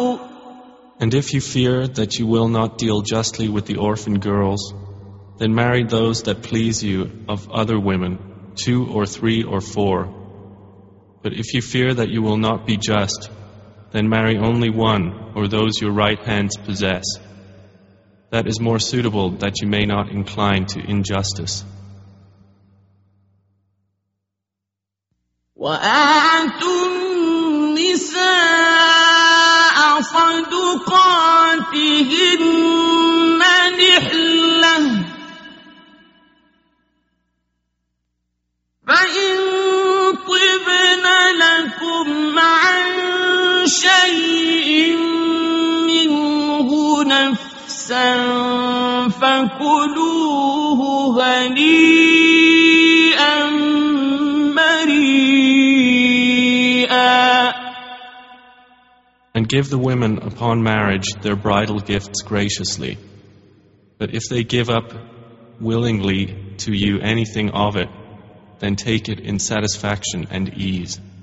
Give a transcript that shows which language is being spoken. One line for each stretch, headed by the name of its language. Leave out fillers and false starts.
English: And if you fear that you will not deal justly with the orphan girls, then marry those that please you of other women, two or three or four. But if you fear that you will not be just, then marry only one or those your right hands possess. That is more suitable that you may not incline to injustice.
Arabic: وآتوا النساء صدقاتهن نحلة فإن طبن لكم عن شيء منه نفسا فكلوه هنيئا مريئا.
English: And give the women upon marriage their bridal gifts graciously. But if they give up willingly to you anything of it, then take it in satisfaction and ease.